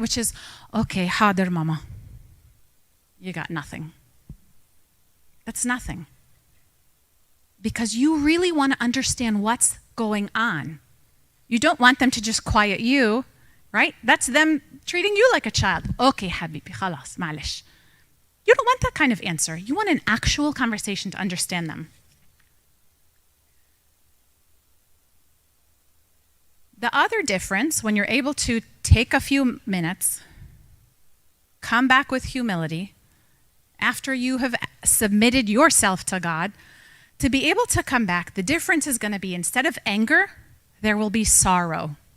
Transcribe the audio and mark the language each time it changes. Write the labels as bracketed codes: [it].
[en] Which is, okay, [ar] حاضر ماما. [en] You got nothing. That's nothing. Because you really want to understand what's going on. You don't want them to just quiet you, right? That's them treating you like a child. [ar] Okay, حبيبي, خلاص, معلش. [en] You don't want that kind of answer. You want an actual conversation to understand them. The other difference, when you're able to take a few minutes, come back with humility, after you have submitted yourself to God, to be able to come back, the difference is going to be instead of anger, there will be sorrow.